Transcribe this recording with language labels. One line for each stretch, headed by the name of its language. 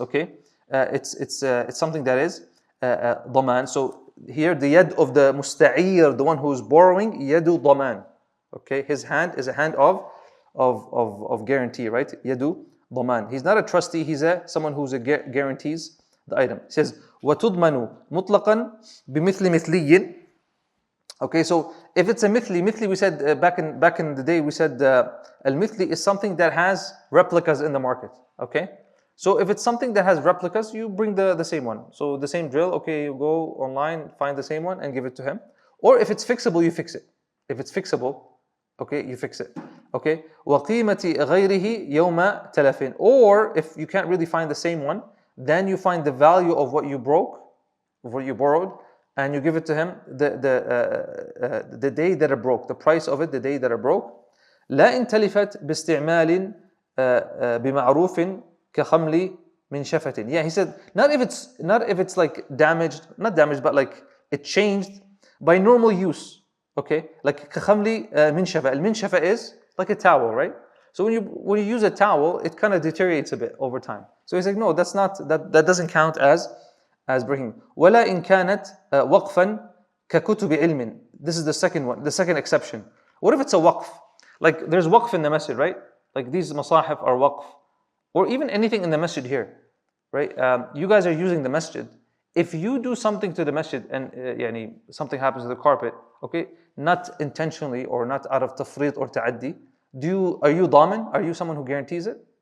English: Okay, it's something that is ضمان. So here the yad of the musta'ir, the one who's borrowing, yadu ضمان. Okay, his hand is a hand of guarantee, right? Yadu ضمان. He's not a trustee, he's someone who's guarantees the item. He says
Arabic: وَتُضْمَنُ مُطْلَقًا بِمِثْلِ مِثْلِيٍّ.
English: Okay, so if it's a mithli, we said back in the day, we said al-mithli is something that has replicas in the market. Okay, so if it's something that has replicas, you bring the same one. So the same drill, okay, you go online, find the same one and give it to him. Or if it's fixable, you fix it. If it's fixable, okay, you fix it.
Arabic: Okay, وَقِيمَةِ غَيْرِهِ يَوْمَ تَلَفٍ.
English: Or if you can't really find the same one, then you find the value of what you broke, of what you borrowed, and you give it to him the day that it broke, the price of it, the day that it broke.
Arabic: لا إن تلفت باستعمال بمعروف كخمل من شفة.
English: Yeah, he said not if it's like damaged, not damaged, but like it changed by normal use. Okay, like
Arabic: كخمل من شفة.
English: المنشفة is like a towel, right? So when you use a towel, it kind of deteriorates a bit over time. So he's like, no, that doesn't count as breaking.
Arabic: ولا إن كانت وقفا ككتب علم.
English: This is the second one, the second exception. What if it's a waqf? Like there's waqf in the masjid, right? Like these masahif are waqf. Or even anything in the masjid here, right? You guys are using the masjid. If you do something to the masjid and something happens to the carpet, okay, not intentionally or not out of tafrit or ta'addi, are you damin? Are you someone who guarantees it?